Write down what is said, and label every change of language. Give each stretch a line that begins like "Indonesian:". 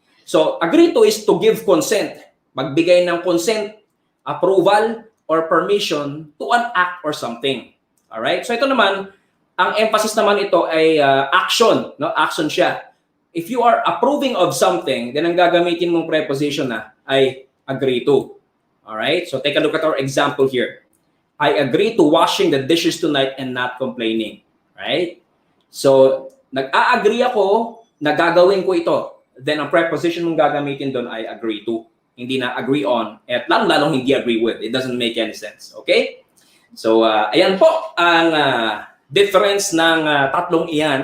English: So, agree to is to give consent. Magbigay ng consent, approval, or permission to an act or something. Alright?
Filipino: So ito naman, ang emphasis naman ito ay action.
English: No? Action siya. If you are approving of something, then
Filipino: ang gagamitin mong preposition ay agree to.
English: Alright? So take a look at our example here. I agree to washing the dishes tonight and not complaining. Right?
Filipino: So, nag-a-agree ako na gagawin ko ito. Then ang preposition mong gagamitin doon ay agree to. hindi na agree on, at lalong hindi agree with.
English: It doesn't make any sense. Okay?
Filipino: So, ayan po ang difference ng tatlong iyan.